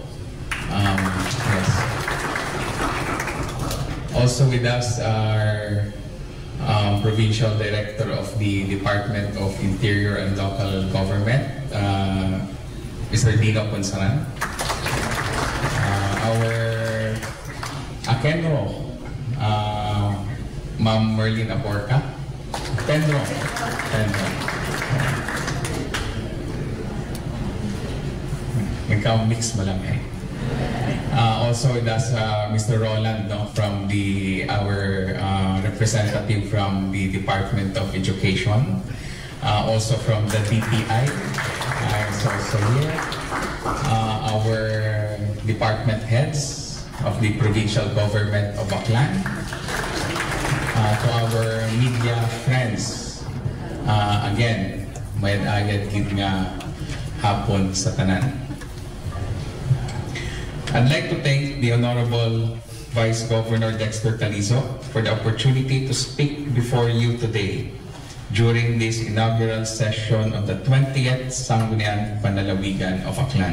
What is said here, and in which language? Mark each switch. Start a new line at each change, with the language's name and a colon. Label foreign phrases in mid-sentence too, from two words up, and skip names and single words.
English: Yes. Also with us are Provincial Director of the Department of Interior and Local Government, Mr. Dino Ponsaran. Our Akenro, Ma'am Merlin Aborca.
Hiligaynon: Penro. Nagka-mix mo lang eh.
English: Also with us, Mr. Roland from our representative from the Department of Education. Also from the DTI. Is also here. Our department heads of the provincial government of Aklan. To our media friends. Again,
Hiligaynon: may agad gid nga hapon sa tanan.
English: I'd like to thank the Honorable Vice Governor Dexter Calizo for the opportunity to speak before you today during this inaugural session of the 20th Sangguniang Panlalawigan of Aklan.